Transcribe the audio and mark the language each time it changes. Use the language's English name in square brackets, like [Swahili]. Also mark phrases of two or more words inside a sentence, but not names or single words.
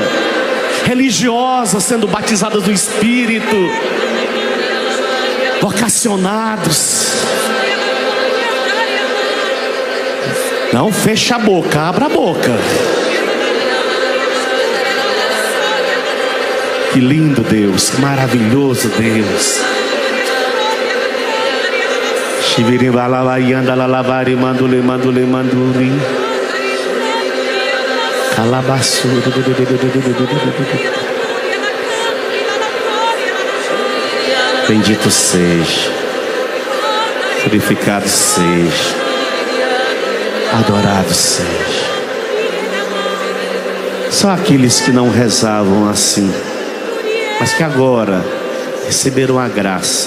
[Portuguese] Religiosas sendo batizadas do Espírito, vocacionados. Não fecha a boca, abra a boca. Que lindo Deus, que maravilhoso Deus. Shiviri balavaianda lalavari mandule mandule manduri. Calabaçu. Bendito seja, purificado seja, adorado seja. Só aqueles que não rezavam assim, mas que agora receberam a graça.